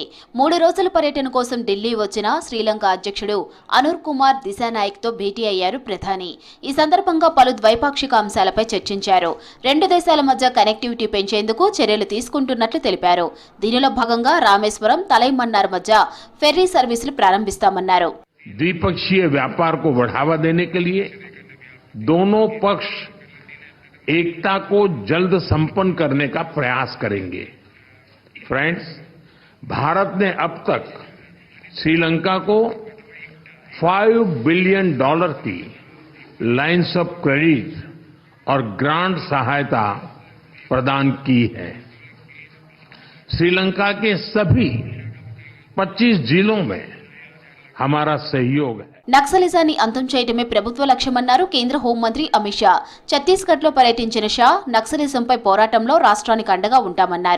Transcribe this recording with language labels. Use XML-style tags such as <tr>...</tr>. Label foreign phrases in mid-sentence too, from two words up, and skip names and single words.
<te>3 రోజుల పర్యటన కోసం ఢిల్లీ వచ్చిన శ్రీలంక అధ్యక్షుడు అనూర్ కుమార్ దిశానాయక్తో భేటీ అయ్యారు ప్రధాని. ఈ సందర్భంగా పలు ద్వైపాక్షిక అంశాలపై చర్చించారు. 2 దేశాల మధ్య కనెక్టివిటీ పెంచేందుకు చర్యలు తీసుకుంటున్నట్లు తెలిపారు. దీనిలో భాగంగా రామేశ్వరం, తలైమన్నార్ మధ్య ఫెర్రీ సర్వీసులు ప్రారంభిస్తామన్నారు.</te> <hi>द्विपक्षीय व्यापार को बढ़ावा देने के लिए दोनों पक्ष एकता को जल्द संपन्न करने का प्रयास करेंगे। फ्रेंड्स, भारत ने अब तक श्रीलंका को $5 बिलियन की</hi> <en>lines of credit</en> <hi>और ग्रांट सहायता प्रदान की है। श्रीलंका के सभी 25 जिलों में हमारा सहयोग है.</hi> <te>నక్సలిజాన్ని అంతం చేయడమే ప్రభుత్వ లక్ష్యమన్నారు కేంద్ర హోంమంత్రి అమిత్ షా. ఛత్తీస్గఢ్లో పర్యటించిన షా నక్సలిజంపై పోరాటంలో రాష్ట్రానికి అండగా ఉంటామన్నారు.</te>